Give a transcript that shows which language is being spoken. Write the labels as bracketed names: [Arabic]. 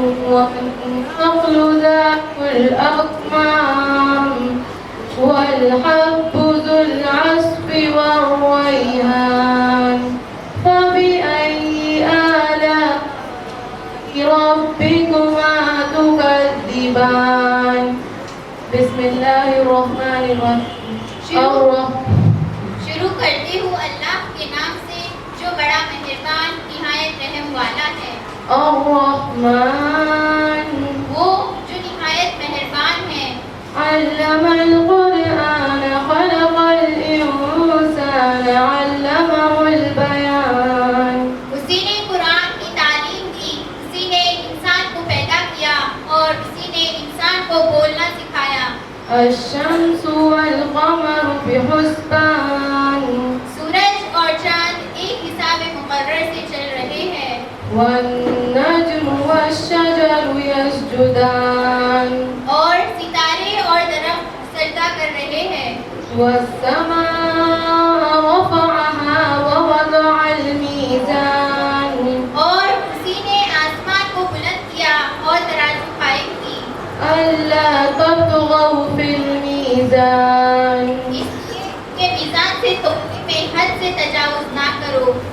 [Arabic] والنخل ذات الأكمام والحب ذو العصف والريحان فبأي آلاء ربكما تكذبان بسم الله الرحمن الرحيم [Hindi] शुरू करती हूँ अल्लाह के नाम से जो बड़ा मेहरबान निहायत रहम वाला है। [Arabic] الرحمن [Hindi] वो जो निहायत मेहरबान है। [Arabic] علم القرآن خلق الإنسان علمه البيان [Hindi] उसी ने कुरान की तालीम दी, उसी ने इंसान को पैदा किया और उसी ने इंसान को बोलना सिखाया। [Arabic] الشمس والقمر بحسبان [Hindi] सूरज और चांद एक हिसाब मुकर्रर से चल रहे हैं। [Arabic] والنجم والشجر يسجدان [Hindi] और सितारे और दरख्त सजदा कर रहे हैं। [Arabic] والسماء رفعها ووضع الميزان [Hindi] और उसी ने आसमान को बुलंद किया और तराजू कायम की। [Arabic] ألا تطغوا في الميزان [Hindi] इसलिए के मीज़ान से तोलने में हद से तजावुज ना करो।